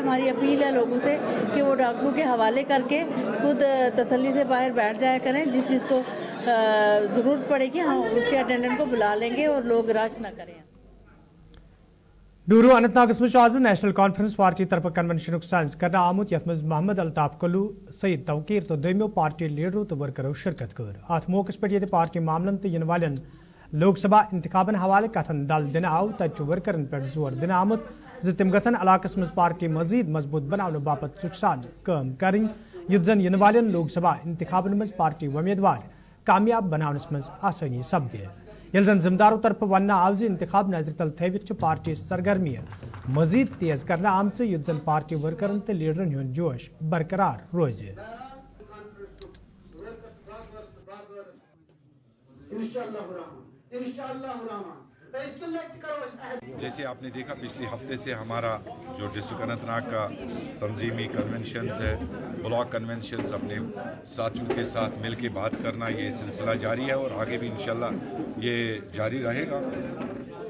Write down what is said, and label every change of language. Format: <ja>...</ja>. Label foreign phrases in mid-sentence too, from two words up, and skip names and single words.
<hi>हमारी अपील है लोगों से कि वो डॉक्टरों के हवाले करके खुद तसल्ली से बाहर बैठ जाया करें, जिस चीज़ को ज़रूरत पड़ेगी हम उसके अटेंडेंट को बुला लेंगे और लोग रश ना करें।</hi> <ks>दूरो अनंतनाग आज नेशनल कॉन्फ्रेंस पार्टी तरफ कन्वेंशन साइंस करना आमुत यथ मज मोहम्मद अल्ताफ कलू, सईद तवकीर तो दोमो पार्टी लीडरों तो वर्करों शिरकत कर। अत मौके पे पार्टी मामलन तो इन वालन लोकसभा इंतखाबन हवाले कथन दल दिन आव तत वर्करन पे जोर दिन आमुत तम गन इलाकस मज पार्टी मजीद मजबूत बनाने बापत सुखसान काम करें, युत जन इन वालन लोकसभा इंतखाबन मज पार्टी उम्मीदवार कामयाब बनाने मज आसानी सपदे। ये जन जिम्मेदारों तरफ वन आव इंतखाब नजर तल थवित पार्टी सरगर्मी मजीद तेज करना आम युत जन पार्टी वर्करन तो लीडरन हुंद जोश बरकरार रोज।</ks> <hi>जैसे आपने देखा पिछले हफ्ते से हमारा जो डिस्ट्रिक्ट अनंतनाग का तंजीमी कन्वेंशंस है,</hi> <en>block conventions,</en> <hi>अपने साथियों के साथ मिल के बात करना, ये सिलसिला जारी है और आगे भी इंशाल्लाह ये जारी रहेगा।</hi>